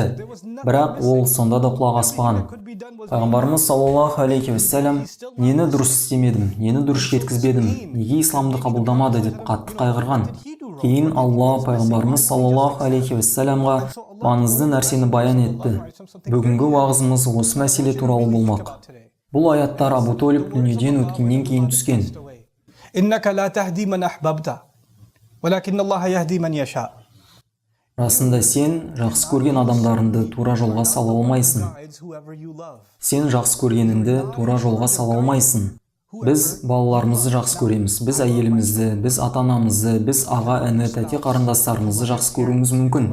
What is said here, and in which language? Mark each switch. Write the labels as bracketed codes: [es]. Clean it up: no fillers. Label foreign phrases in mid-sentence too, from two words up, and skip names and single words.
[kk] Бірақ ол сонда да құлақ аспаған. Пайғамбарымыз [ar] صلى الله عليه وسلم: [kk] "Нені дұрыс істемедім, нені дұрыс жеткізбедім, неге исламды қабылдамады" деп қатты қайғырған. Кейін Алла пайғамбарымыз [ar] صلى الله عليه وسلم [kk] маңызды нәрсені баян етті. Бүгінгі уағызымыз осы мәселе туралы болмақ. Бұл аяттар Абу Толиб дүниеден өткеннен кейін түскен. [ar] إنك لا تهدي من أحببت ولكن الله يهدي من يشاء [kk] Расында сен жақсы көрген адамдарыңды тура жолға сала алмайсың. Сен жақсы көргеніңді тура жолға сала алмайсың. Біз балаларымызды жақсы көреміз, біз әйелімізді, біз ата-анамызды, біз аға, іні, тәте қарындастарымызды жақсы көруіміз мүмкін.